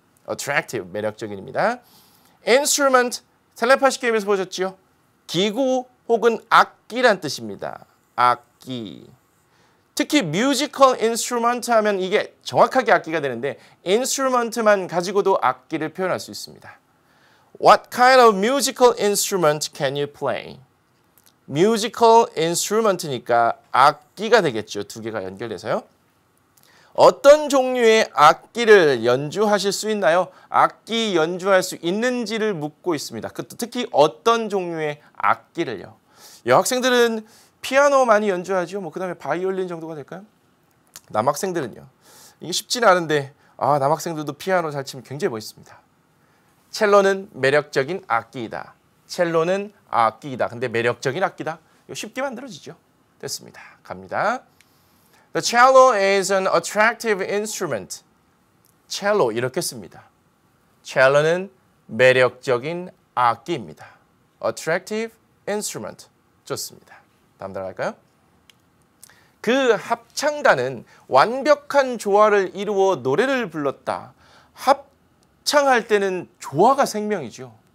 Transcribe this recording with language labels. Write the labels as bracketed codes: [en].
[ko] attractive, 매력적인입니다. instrument, 텔레파시 게임에서 보셨죠? 기구 혹은 악기란 뜻입니다. 악기. 특히 musical instrument 하면 이게 정확하게 악기가 되는데 instrument만 가지고도 악기를 표현할 수 있습니다. [en] What kind of musical instrument can you play? [ko] musical instrument니까 악기가 되겠죠. 두 개가 연결돼서요. 어떤 종류의 악기를 연주하실 수 있나요? 악기 연주할 수 있는지를 묻고 있습니다. 특히 어떤 종류의 악기를요. 여학생들은 피아노 많이 연주하죠. 뭐 그다음에 바이올린 정도가 될까요? 남학생들은요. 이게 쉽지는 않은데 남학생들도 피아노 잘 치면 굉장히 멋있습니다. 첼로는 매력적인 악기이다. 첼로는 악기이다. 근데 매력적인 악기다. 이거 쉽게 만들어지죠. 됐습니다. 갑니다. [en] The cello is an attractive instrument. [ko] 첼로 이렇게 씁니다. 첼로는 매력적인 악기입니다. Attractive instrument. 좋습니다. 다음 들어갈까요? 그 합창단은 완벽한 조화를 이루어 노래를 불렀다. 합창할 때는 조화가 생명이죠.